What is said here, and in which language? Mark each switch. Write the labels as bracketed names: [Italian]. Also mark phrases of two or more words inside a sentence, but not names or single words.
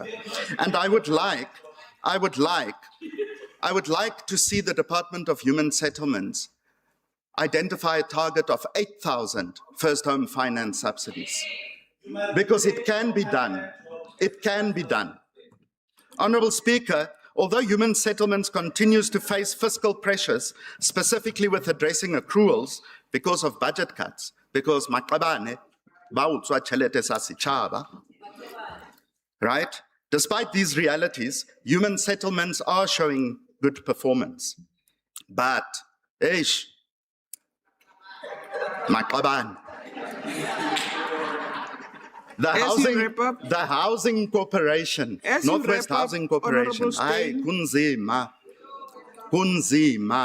[English] And I would like to see the Department of Human Settlements identify a target of 8,000 first home finance subsidies. Because it can be done. It can be done. Honorable Speaker, although Human Settlements continues to face fiscal pressures, specifically with addressing accruals because of budget cuts, because [Southern Sotho] maqabane ba utswa tjhelete sa setjhaba, [English] right? Despite these realities, Human Settlements are showing good performance. But, maqabane. The Housing Corporation, Northwest Housing Corporation, kunzima.